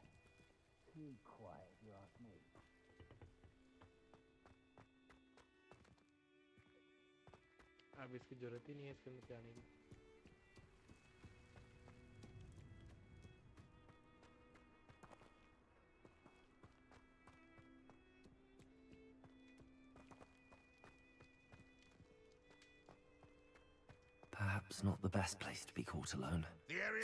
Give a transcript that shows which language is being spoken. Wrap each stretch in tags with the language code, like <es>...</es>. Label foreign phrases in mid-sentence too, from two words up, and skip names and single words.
<en>Too quiet, you ask me.</en> <hi>अब इसकी जरूरत ही नहीं है इसके अंदर जाने की.</hi> <en>Perhaps not the best place to be caught alone. The area.</en>